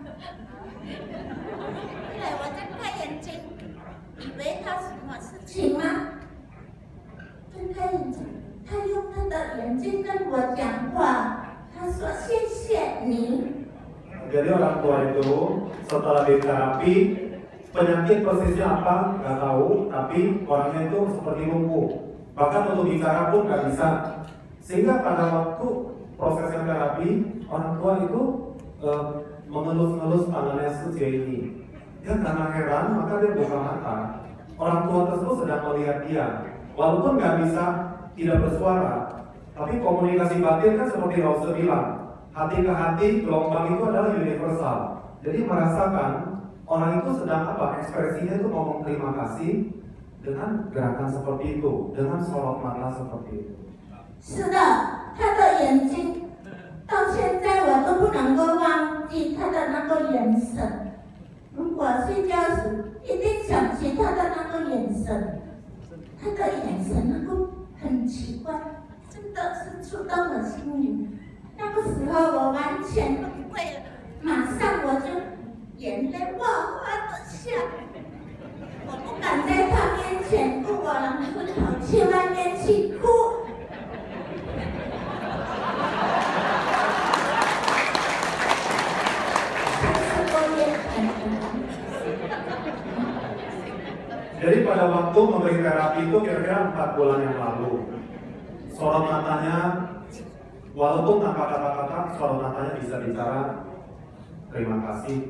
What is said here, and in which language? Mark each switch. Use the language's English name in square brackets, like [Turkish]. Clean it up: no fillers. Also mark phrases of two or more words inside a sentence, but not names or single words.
[Chinese] 后来我睁开眼睛，以为他什么事情吗？睁开眼睛，他用他的眼睛跟我讲话，他说谢谢你。 [Indonesian] Jadi orang tua itu setelah diterapi penyakit persisnya apa nggak tahu, tapi orangnya itu seperti lumpuh, bahkan untuk bicara pun nggak bisa. Sehingga pada waktu prosesnya terapi orang tua itu mengelus-ngelus tangannya Sejeni. Dia karena heran maka dia buka mata. Orang tua tersebut sedang melihat dia, walaupun nggak bisa tidak bersuara, tapi komunikasi batin kan seperti Rasul bilang. Hati ke hati, gelombang itu adalah universal. Jadi merasakan orang itu sedang apa? Ekspresinya itu ngomong terima kasih dengan gerakan seperti itu, dengan sorot mata seperti itu. [Chinese] 是的，他的眼睛到现在我都不能够忘记他的那个眼神。如果睡觉时一定想起他的那个眼神，他的眼神那个很奇怪，真的是触动了心灵。那个时候我完全崩溃了，马上我就眼泪哗哗的下。我不敢在他面前哭，我会跑去外面去哭。 [Indonesian] Jadi pada waktu memberi terapi itu kira-kira 4 bulan yang lalu, sorot matanya, walaupun tanpa kata-kata, sorot matanya bisa bicara terima kasih.